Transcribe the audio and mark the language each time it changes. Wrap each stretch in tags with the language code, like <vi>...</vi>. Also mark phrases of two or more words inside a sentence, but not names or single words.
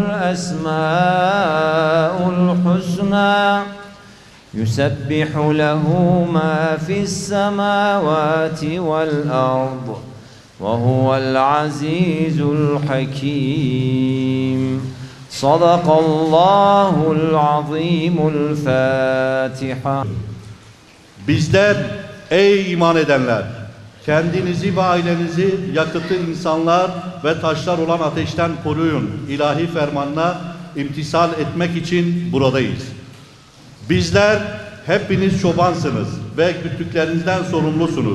<ar>الأسماء الحسنى يسبح له ما في السماوات والأرض وهو العزيز الحكيم صدق الله العظيم الفاتحة.</ar> <tr>Bizler ey iman edenler, kendinizi ve ailenizi yakıtı insanlar ve taşlar olan ateşten koruyun. İlahi fermanına imtisal etmek için buradayız. Bizler hepiniz çobansınız ve güttüklerinizden sorumlusunuz.</tr>